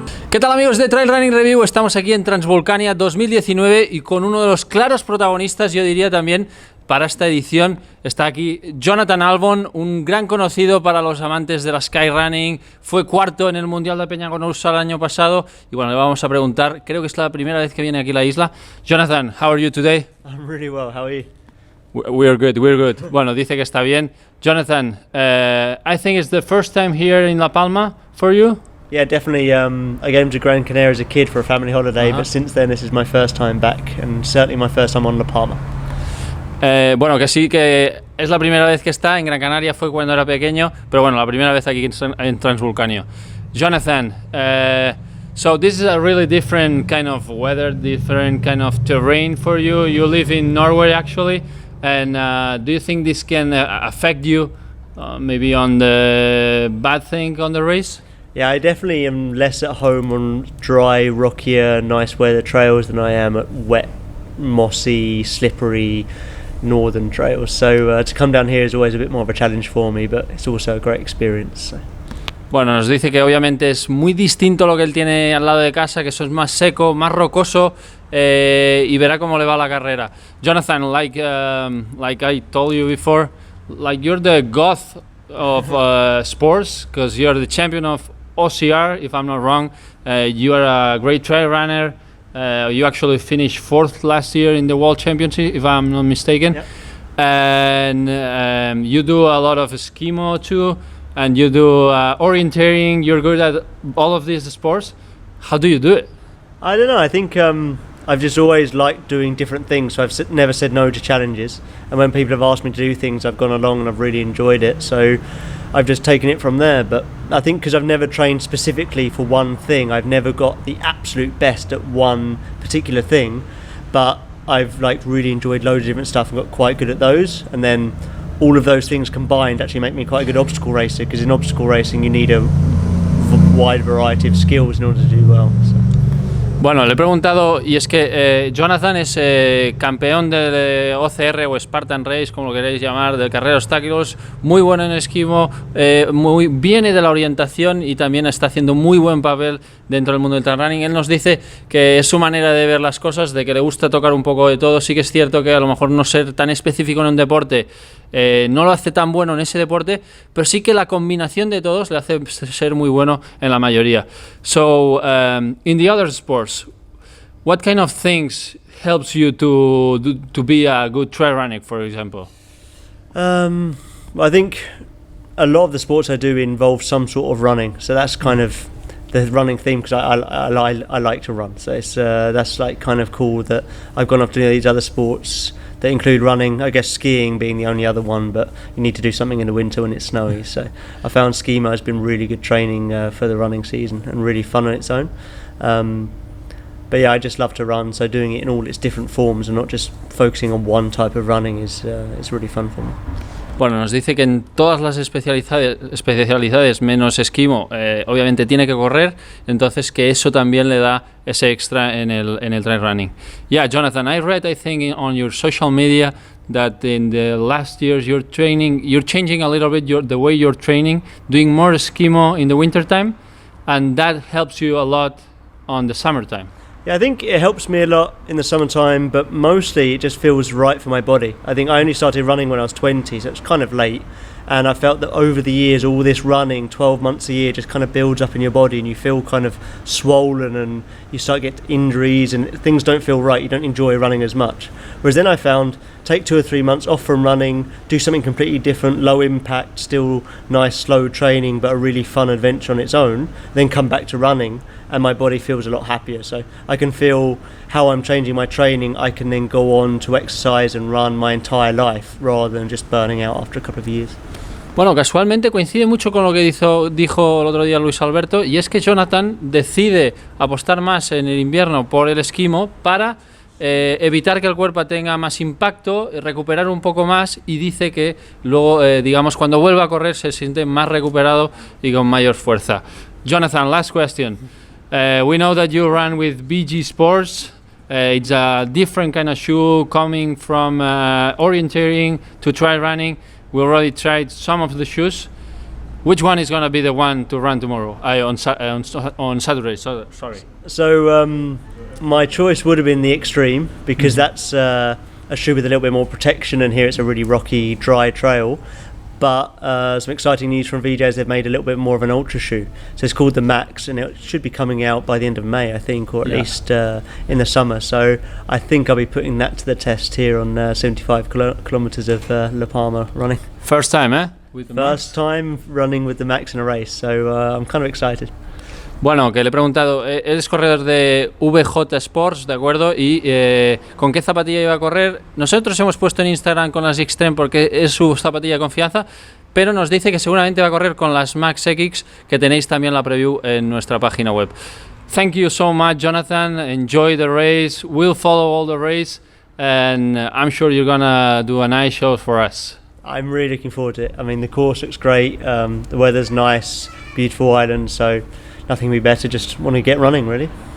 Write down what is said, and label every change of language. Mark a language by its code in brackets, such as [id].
[es] ¿Qué tal, amigos de Trail Running Review? Estamos aquí en Transvulcania 2019 y con uno de los claros protagonistas, yo diría también, para esta edición. Está aquí Jonathan Albon, un gran conocido para los amantes de la skyrunning. Fue cuarto en el Mundial de Peñagonosa el año pasado. Y bueno, le vamos a preguntar, creo que es la primera vez que viene aquí a la isla. [en] Jonathan, how are you today? I'm really well, how are you? We're good. [es] Bueno, dice que está bien. [en] Jonathan, I think it's the first time here in La Palma for you. Yeah, definitely. I came to Gran Canaria as a kid for a family holiday, but since then this is my first time back, and certainly my first time on La Palma. [es] Bueno, que sí, que es la primera vez que está en Gran Canaria, fue cuando era pequeño, pero bueno, la primera vez aquí en Transvulcania. [en] Jonathan, so this is a really different kind of weather, different kind of terrain for you. You live in Norway actually, and do you think this can affect you maybe on the bad thing on the race? Yeah, I definitely am less at home on dry, rockier, nice weather trails than I am at wet, mossy, slippery northern trails. So to come down here is always a bit more of a challenge for me, but it's also a great experience. So. [es] Bueno, nos dice que obviamente es muy distinto lo que él tiene al lado de casa, que eso es más seco, más rocoso, y verá cómo le va la carrera. [en] Jonathan, like I told you before, like you're the goth of sports, because you're the champion of OCR, if I'm not wrong. You are a great trail runner. You actually finished 4th last year in the World Championship, if I'm not mistaken. Yep. And you do a lot of Eskimo too, and you do orienteering. You're good at all of these sports. How do you do it? I don't know, I think I've just always liked doing different things, so I've never said no to challenges. And when people have asked me to do things, I've gone along and I've really enjoyed it. So I've just taken it from there. But I think because I've never trained specifically for one thing, I've never got the absolute best at one particular thing. But I've really enjoyed loads of different stuff and got quite good at those. And then all of those things combined actually make me quite a good obstacle racer, because in obstacle racing you need a wide variety of skills in order to do well. So. [es] Bueno, le he preguntado, y es que Jonathan es campeón de OCR o Spartan Race, como lo queréis llamar, de carrera de obstáculos, muy bueno en esquimo, viene de la orientación y también está haciendo muy buen papel dentro del mundo del trail running. Él nos dice que es su manera de ver las cosas, de que le gusta tocar un poco de todo. Sí que es cierto que a lo mejor no ser tan específico en un deporte no lo hace tan bueno en ese deporte, pero sí que la combinación de todos le hace ser muy bueno en la mayoría. [en] So, in the other sports, what kind of things helps you to be a good trail runner, for example? I think a lot of the sports I do involve some sort of running, so that's kind of the running theme, because I like to run. So it's that's like kind of cool that I've gone off to these other sports that include running. I guess skiing being the only other one, but you need to do something in the winter when it's snowy. So I found skimo has been really good training for the running season and really fun on its own. But yeah, I just love to run, so doing it in all its different forms and not just focusing on one type of running is really fun for me. [es] Bueno, nos dice que en todas las especialidades menos esquimo, obviamente tiene que correr, entonces que eso también le da ese extra en el trail running. [en] Yeah, Jonathan, I read, I think, on your social media that in the last years you're changing a little bit the way you're training, doing more esquimo in the wintertime, and that helps you a lot on the summertime. Yeah, I think it helps me a lot in the summertime, but mostly it just feels right for my body. I think I only started running when I was 20, so it's kind of late. And I felt that over the years, all this running, 12 months a year, just kind of builds up in your body, and you feel kind of swollen, and you start to get injuries, and things don't feel right. You don't enjoy running as much. Whereas then I found, take 2 or 3 months off from running, do something completely different, low impact, still nice, slow training, but a really fun adventure on its own, then come back to running, and my body feels a lot happier. So I can feel how I'm changing my training. I can then go on to exercise and run my entire life rather than just burning out after a couple of years. [es] Bueno, casualmente coincide mucho con lo que dijo el otro día Luis Alberto, y es que Jonathan decide apostar más en el invierno por el esquimo para evitar que el cuerpo tenga más impacto, recuperar un poco más, y dice que luego, digamos, cuando vuelva a correr se siente más recuperado y con mayor fuerza. [en] Jonathan, last question. We know that you run with BG Sports. It's a different kind of shoe, coming from orienteering to trail running. We already tried some of the shoes. Which one is going to be the one to run tomorrow? On Saturday, sorry. So my choice would have been the Extreme, because that's a shoe with a little bit more protection, and here it's a really rocky, dry trail. But some exciting news from VJs, they've made a little bit more of an ultra shoe. So it's called the Max, and it should be coming out by the end of May, I think, or at least in the summer. So I think I'll be putting that to the test here on 75 kilometres of La Palma running. First time, eh? First time running with the Max in a race, so I'm kind of excited. [es] Bueno, que le he preguntado, eres corredor de VJ Sports, ¿de acuerdo? Y ¿con qué zapatilla iba a correr? Nosotros hemos puesto en Instagram con las X-Trem porque es su zapatilla de confianza, pero nos dice que seguramente va a correr con las Max X, que tenéis también la preview en nuestra página web. [en] Thank you so much, Jonathan. Enjoy the race. We'll follow all the race, and I'm sure you're gonna do a nice show for us. I'm really looking forward to it. I mean, the course looks great. The weather's nice, beautiful island, so nothing would be better. Just want to get running, really.